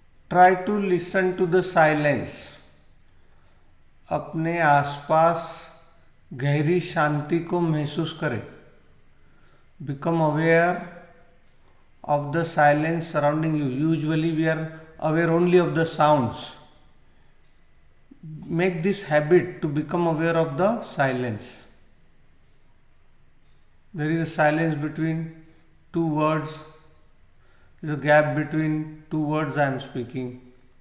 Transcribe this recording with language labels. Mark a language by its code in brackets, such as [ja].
[en] Try to listen to the silence. [hi] अपने आसपास गहरी शांति को महसूस करें. [en] Become aware of the silence surrounding you. Usually we are aware only of the sounds. Make this habit to become aware of the silence. There is a silence between two words. There is a gap between two words I am speaking.